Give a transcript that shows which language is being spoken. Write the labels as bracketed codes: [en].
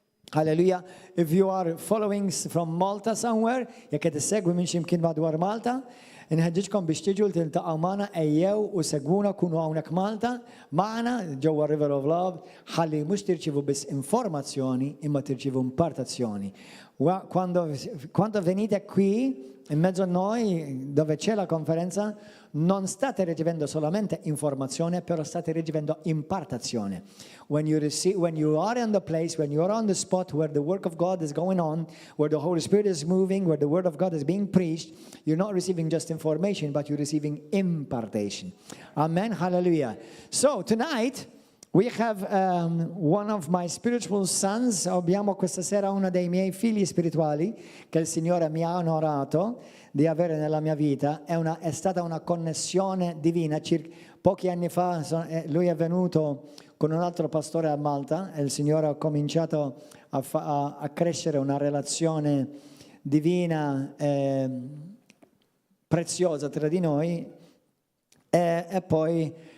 [mt] Hallelujah. [en] If you are following from Malta somewhere, [mt] jekk qed issegwi minn xi mkien madwar Malta, inħeġġiġkom biex tiġu tiltaqgħu magħna ejjew u segwuna kunu hawnhekk Malta magħna ġewwa River of Love ħalli mhux tirċivu biss informazzjoni imma tirċivu impartazzjoni. [it] Quando venite qui in mezzo a noi dove c'è la conferenza non state ricevendo solamente informazione, però state ricevendo impartazione. [en] When you are in the place, when you are on the spot where the work of God is going on, where the Holy Spirit is moving, where the word of God is being preached, you're not receiving just information, but you're receiving impartation. Amen. Hallelujah. So tonight we have one of my spiritual sons. [it] Abbiamo questa sera uno dei miei figli spirituali che il Signore mi ha onorato di avere nella mia vita. È stata una connessione divina. Pochi anni fa lui è venuto con un altro pastore a Malta e il Signore ha cominciato a crescere una relazione divina preziosa tra di noi e poi